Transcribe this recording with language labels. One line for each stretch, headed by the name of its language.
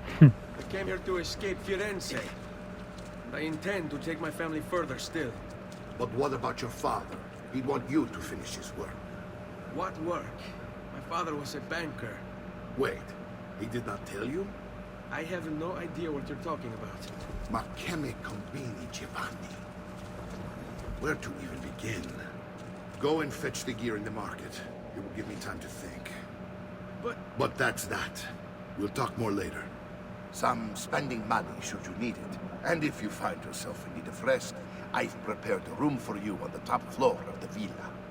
English: I came here to escape Firenze. I intend to take my family further still. But what about your father? He'd want you to finish his work. What work? My father was a banker. Wait, he did not tell you? I have no idea what you're talking about.
Italian: Ma che me combini, Giovanni?
English: Where to even begin? Go and fetch the gear in the market. It will give me time to think. But that's that. We'll talk more later. Some spending money should you need it. And if you find yourself in need of rest, I've prepared a room for you on the top floor of the villa.